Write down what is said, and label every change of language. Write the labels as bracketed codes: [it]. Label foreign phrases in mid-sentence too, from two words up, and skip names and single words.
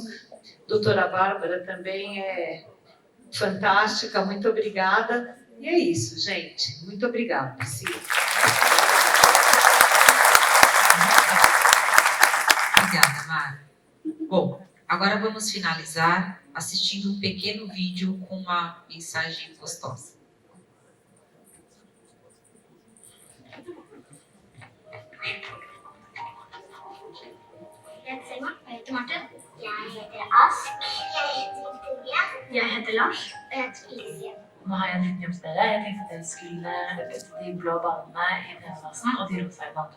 [pt] Doutora Bárbara também é fantástica, muito obrigada. E é isso, gente. Muito obrigada, Priscila. Obrigada, Mara. Bom, agora vamos finalizar assistindo um pequeno vídeo com uma mensagem gostosa. [no] Jeg heter Martin. Jeg heter Ask. Jeg heter Victoria. Jeg heter Lars. Og jeg heter Felicia. Nå har jeg nytt jobbsted. Jeg tenkte at jeg skulle møte de blå banene i denne klassen og de rosa i den andre.